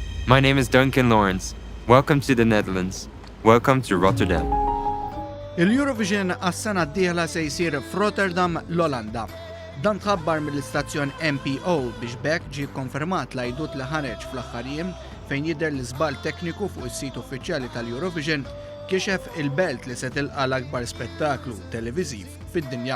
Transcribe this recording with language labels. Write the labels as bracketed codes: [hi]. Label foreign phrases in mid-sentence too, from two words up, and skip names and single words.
[en] My name is Duncan Lawrence. Welcome to the Netherlands. Welcome to Rotterdam. [mt] Il-Eurovision għas-sena d-dieħla se jsir f'Rotterdam l-Olanda. Dan tħabbar mill-istazzjon MPO biex bekk ġie konfermat l-għajdut li ħareġ fl-aħħar jiem fejn jidher l-iżball tekniku fuq is-sit uffiċjali tal-Eurovision kixef il-belt li se tilqa l-akbar spettaklu televiżiv fid-dinja.